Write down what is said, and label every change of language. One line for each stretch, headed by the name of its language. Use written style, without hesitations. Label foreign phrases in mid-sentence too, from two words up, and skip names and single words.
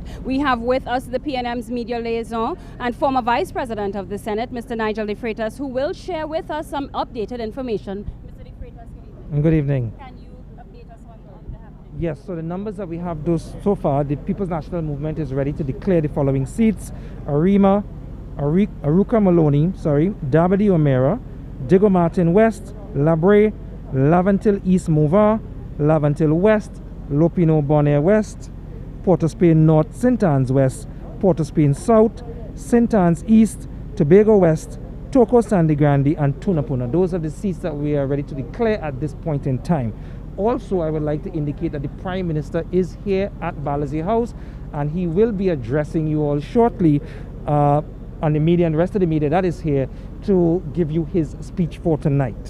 English: We have with us the PNM's media liaison and former Vice President of the Senate, Mr. Nigel De Freitas, who will share with us some updated information. Mr. De Freitas, good evening. Can you update us on the happening? Yes, so the numbers that we have so far, the People's National Movement is ready to declare the following seats: Aruka Maloney, Dabadi O'Meara, Diego Martin West, Labre, Laventil East Mova, Laventil West, Lopino Bonaire West, Port of Spain North, St. Anne's West, Port of Spain South, St. Anne's East, Tobago West, Toko Sandy Grande, and Tunapuna. Those are the seats that we are ready to declare at this point in time. Also, I would like to indicate that the Prime Minister is here at Balize House, and he will be addressing you all shortly on the media and the rest of the media that is here to give you his speech for tonight.